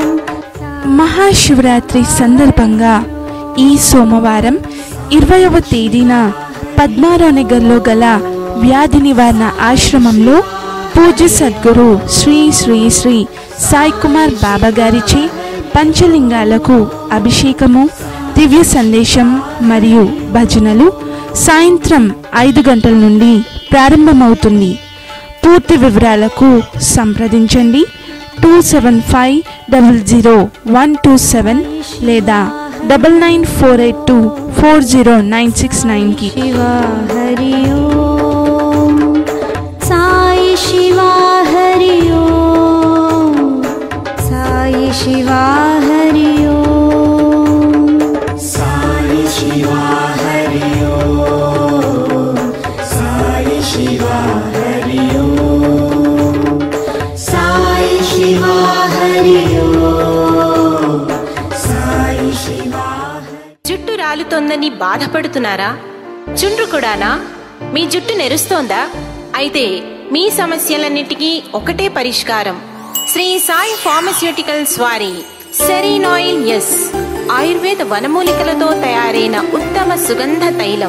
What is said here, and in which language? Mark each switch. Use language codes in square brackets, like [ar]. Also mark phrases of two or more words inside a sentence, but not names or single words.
[te] మహాశివరాత్రి సందర్భంగా ఈ సోమవారం 20వ తేదీన పద్మారావునగర్లో గల వ్యాధి నివారణ ఆశ్రమంలో పూజ్య సద్గురు శ్రీ శ్రీ శ్రీ సాయి కుమార్ బాబా గారిచే పంచలింగాలకు అభిషేకము, దివ్య సందేశం మరియు భజనలు సాయంత్రం 5 గంటల నుండి ప్రారంభమవుతుంది. పూర్తి వివరాలకు సంప్రదించండి 27500127 లేదా 9948240969 [hi] शिवा हरि ओम, साई शिवा हरि ओम, साई शिवा हरि ओम, साई शिवा हरि ओम, साई शिवा हरि ओम, साई शिवा हरि ओम, साई शिवा. [te] జుట్టు రాలుతోందని బాధపడుతున్నారా? చుండ్రు కూడానా? మీ జుట్టు నెరుస్తోందా? అయితే మీ సమస్యలన్నిటికీ ఒకటే పరిష్కారం. శ్రీ సాయి ఫార్మస్యూటికల్స్ వారి సెరీన్ ఆయిల్ ఎస్ ఆయుర్వేద వనమూలికలతో తయారైన ఉత్తమ సుగంధ తైలం.